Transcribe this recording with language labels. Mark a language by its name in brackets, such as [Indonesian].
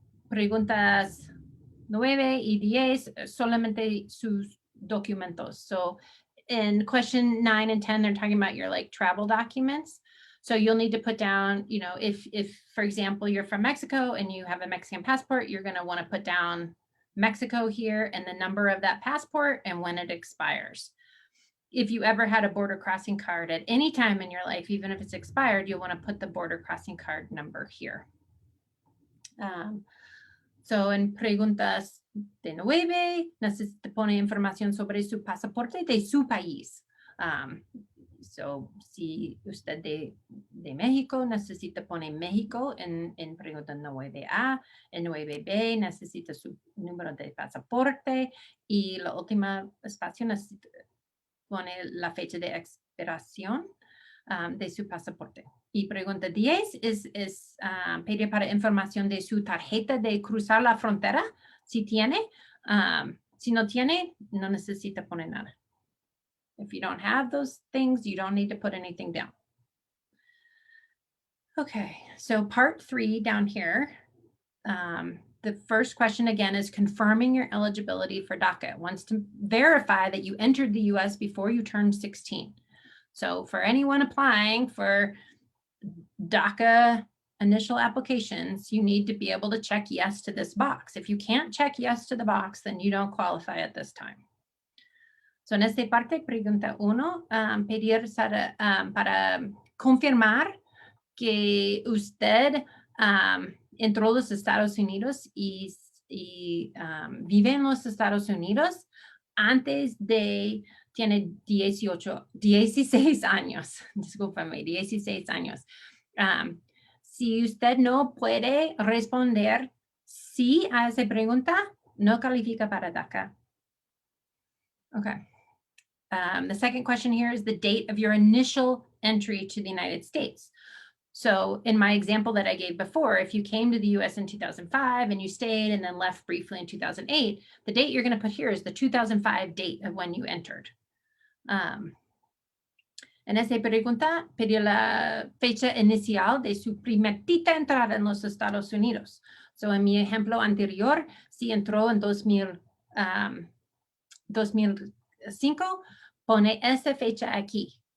[Spanish] Preguntas 9 y 10, solamente sus documentos. [English] So in question 9 and 10, they're talking about your like travel documents. So you'll need to put down, you know, if for example, you're from Mexico and you have a Mexican passport, you're going to want to put down Mexico here and the number of that passport and when it expires. If you ever had a border crossing card at any time in your life, even if it's expired, you'll want to put the border crossing card number here. [Spanish] So en preguntas de 9, necesita poner información sobre su pasaporte de su país. So si usted de México, necesita poner México en pregunta 9A. En 9B necesita su número de pasaporte y la última espacio necesita pone la fecha de expiración de su pasaporte. Y pregunta 10 es pedir para información de su tarjeta de cruzar la frontera, si tiene. Si no tiene, no necesita poner nada. [English] If you don't have those things, you don't need to put anything down. Okay, so part 3 down here. The first question again is confirming your eligibility for DACA. It wants to verify that you entered the US before you turned 16. So for anyone applying for DACA initial applications, you need to be able to check yes to this box. If you can't check yes to the box, then you don't qualify at this time. [Spanish] So en esta parte, pregunta 1, pedir para confirmar que usted entró a los Estados Unidos y vive en los Estados Unidos antes de, tiene 16 años, discúlpame, 16 años. Si usted no puede responder sí a esa pregunta, no califica para DACA. [English] Okay. The second question here is the date of your initial entry to the United States. So in my example that I gave before, if you came to the US in 2005 and you stayed and then left briefly in 2008, the date you're going to put here is the 2005 date of when you entered. [Spanish] En esta pregunta, pidió la fecha inicial de su primerita entrada en los Estados Unidos. So en mi ejemplo anterior, si entró en 2005, pone esa fecha aquí.